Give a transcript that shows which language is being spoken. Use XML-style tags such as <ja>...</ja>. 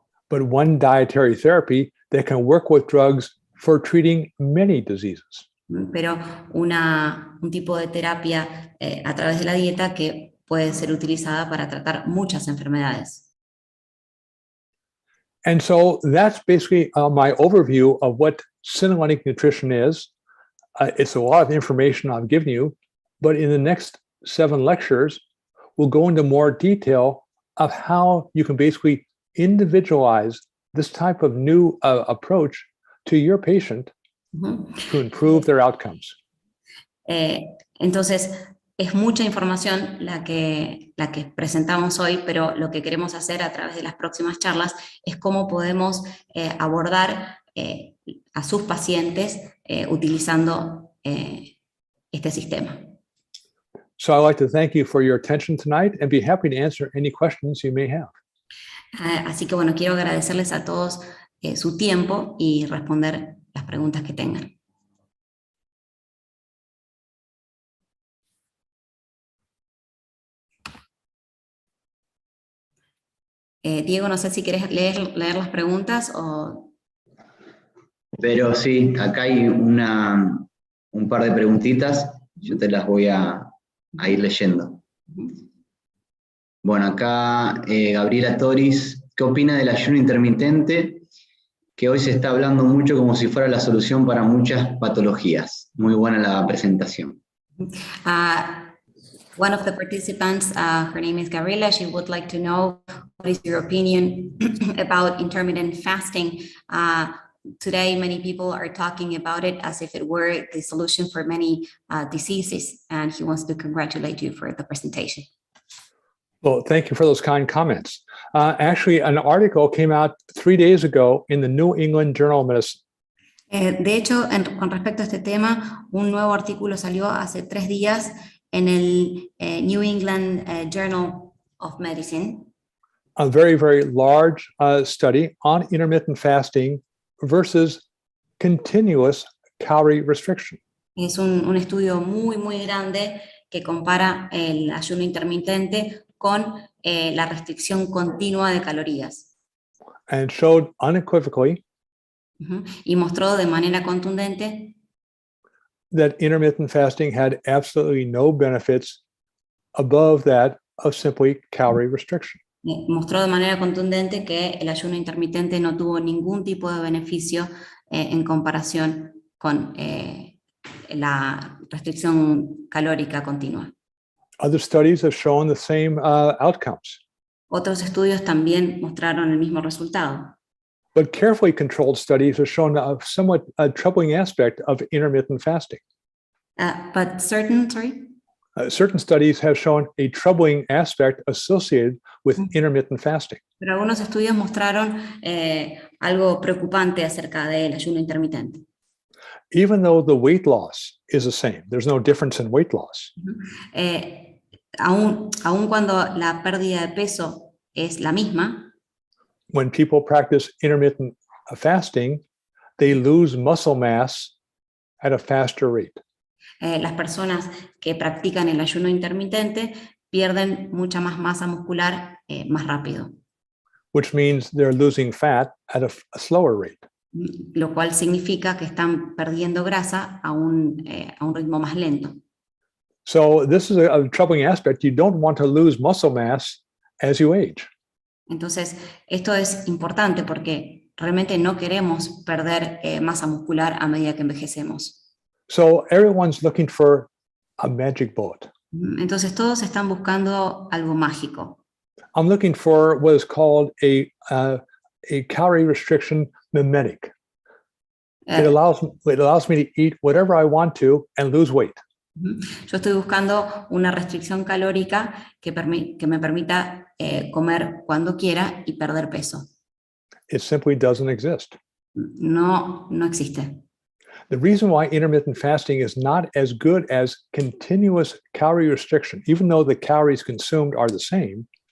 <en>but one dietary therapy that can work with drugs for treating many diseases.</en> <es>pero un tipo de terapia a través de la dieta que puede ser utilizada para tratar muchas enfermedades.</es> <en>And so that's basically my overview of what Synomorphic nutrition is. It's a lot of information I've given you, but in the next 7 lectures, we'll go into more detail of how you can basically individualize this type of new approach to your patient to improve their outcomes.</en> <es>Entonces, es mucha información la que presentamos hoy, pero lo que queremos hacer a través de las próximas charlas es cómo podemos abordar a sus pacientes utilizando este sistema.</es> <en>So I'd like to thank you for your attention tonight and be happy to answer any questions you may have.</en> <es>Así que bueno, quiero agradecerles a todos su tiempo y responder las preguntas que tengan. Diego, no sé si querés leer las preguntas o... Pero sí, acá hay un par de preguntitas, yo te las voy a ir leyendo. Bueno, acá Gabriela Toris, ¿qué opina del ayuno intermitente? Que hoy se está hablando mucho como si fuera la solución para muchas patologías. Muy buena la presentación.</es> <en>One of the participants, her name is Gabriela, she would like to know what is your opinion about intermittent fasting. Today, many people are talking about it as if it were the solution for many diseases, and he wants to congratulate you for the presentation. Well, thank you for those kind comments. Actually, an article came out 3 days ago in the New England Journal of Medicine.</en> <es>De hecho, con respecto a este tema, un nuevo artículo salió hace 3 días en el New England Journal of Medicine.</es> <en>A very, very large study on intermittent fasting versus continuous calorie restriction.</en> <es>Es un estudio muy, muy grande que compara el ayuno intermitente con la restricción continua de calorías.</es> <en>And showed unequivocally</en> <es>Y mostró de manera contundente</es> <en>that intermittent fasting had absolutely no benefits above that of simply calorie restriction.</en> <es>Mostró de manera contundente que el ayuno intermitente no tuvo ningún tipo de beneficio en comparación con la restricción calórica continua.</es> <en>Other studies have shown the same outcomes.</en> <es>Otros estudios también mostraron el mismo resultado.</es> <en>But carefully controlled studies have shown a somewhat troubling aspect of intermittent fasting. But certain, sorry? Certain studies have shown a troubling aspect associated with intermittent fasting.</en> <es>Pero algunos estudios mostraron algo preocupante acerca del ayuno intermitente.</es> <en>Even though the weight loss is the same, there's no difference in weight loss.</en> <es>Aun cuando la pérdida de peso es la misma,</es> <en>When people practice intermittent fasting, they lose muscle mass at a faster rate.</en> <es>las personas que practican el ayuno intermitente pierden mucha más masa muscular más rápido,</es> <en>Which means they're losing fat at a slower rate.</en> <es>lo cual significa que están perdiendo grasa a un ritmo más lento.</es> <en>So this is a troubling aspect. You don't want to lose muscle mass as you age.</en> <es>Entonces, esto es importante porque realmente no queremos perder masa muscular a medida que envejecemos.</es> <en>So everyone's looking for a magic bullet.</en> <es>Entonces, todos están buscando algo mágico.</es> <en>I'm looking for what is called a calorie restriction mimetic. It allows me to eat whatever I want to and lose weight.</en> <es>Yo estoy buscando una restricción calórica que me permita comer cuando quiera y perder peso.</es> <en>It simply doesn't exist.</en> <es>No existe.</es> <en>The reason why intermittent fasting is not as good as continuous calorie restriction, even though the calories consumed are the same.</en>